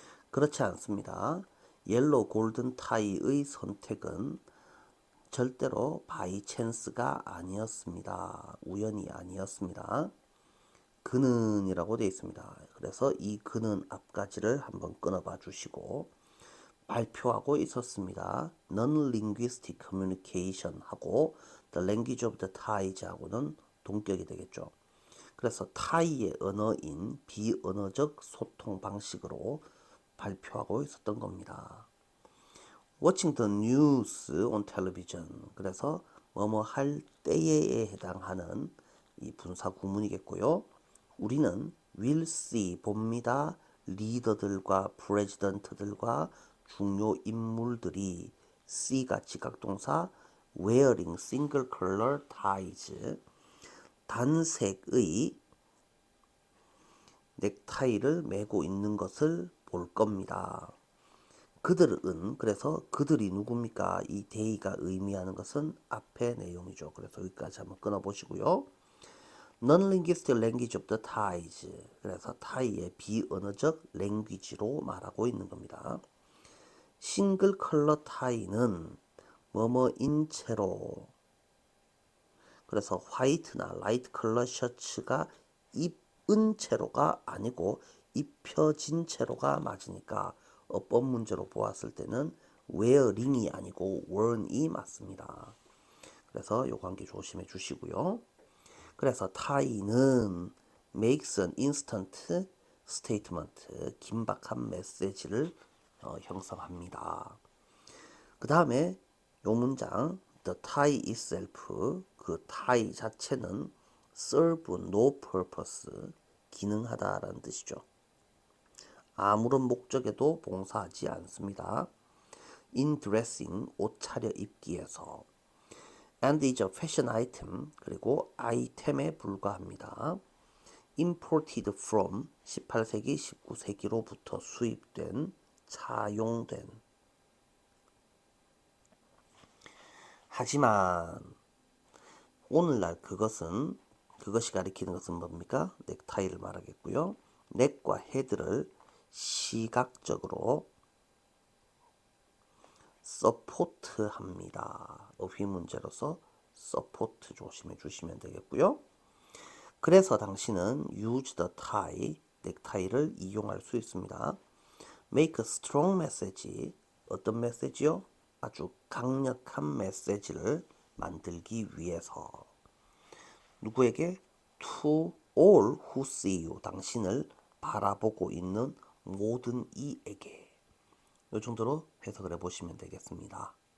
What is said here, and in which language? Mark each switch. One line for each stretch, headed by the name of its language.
Korean: 그렇지 않습니다. 옐로우 골든 타이의 선택은 절대로 바이 찬스가 아니었습니다. 우연이 아니었습니다. 그는 이라고 되어 있습니다. 그래서 이 그는 앞가지를 한번 끊어봐 주시고 발표하고 있었습니다.
English: Non-linguistic communication 하고 the language of the ties
Korean: 하고는 동격이 되겠죠. 그래서 타이의 언어인 비언어적 소통 방식으로 발표하고 있었던 겁니다.
English: Watching the news on television.
Korean: 그래서 뭐뭐 할 때에 해당하는 이 분사 구문이겠고요. 우리는
English: will see
Korean: 봅니다. 리더들과 프레지던트들과 중요 인물들이 see가 지각동사
English: wearing single color ties
Korean: 단색의 넥타이를 메고 있는 것을 볼 겁니다. 그들은 그래서 그들이 누굽니까? 이 they가 의미하는 것은 앞의 내용이죠. 그래서 여기까지 한번 끊어 보시고요.
English: Non-linguistic language of the ties.
Korean: 그래서 타이의 비언어적 랭귀지로 말하고 있는 겁니다. 싱글 컬러 타이는 뭐뭐인 채로 그래서 화이트나 라이트 컬러 셔츠가 입은 채로가 아니고 입혀진 채로가 맞으니까 어법 문제로 보았을 때는 wearing이 아니고 worn이 맞습니다. 그래서 요 관계 조심해 주시고요. 그래서 타이는
English: makes an instant statement
Korean: 긴박한 메시지를 형성합니다. 그 다음에 요 문장
English: the tie itself
Korean: 그 tie 자체는
English: serve no purpose
Korean: 기능하다라는 뜻이죠. 아무런 목적에도 봉사하지 않습니다.
English: in dressing
Korean: 옷 차려 입기에서
English: and is a fashion item
Korean: 그리고 아이템에 불과합니다.
English: imported from
Korean: 18세기 19세기로부터 수입된 차용된 하지만 오늘날 그것이 가리키는 것은 뭡니까? 넥타이를 말하겠고요. 넥과 헤드를 시각적으로 서포트합니다. 어휘 문제로서 서포트 조심해 주시면 되겠고요. 그래서 당신은
English: use the tie,
Korean: 넥타이를 이용할 수 있습니다.
English: make a strong message,
Korean: 어떤 메시지요? 아주 강력한 메시지를 만들기 위해서 누구에게?
English: to all who see you,
Korean: 당신을 바라보고 있는 모든 이에게 이 정도로 해석을 해보시면 되겠습니다.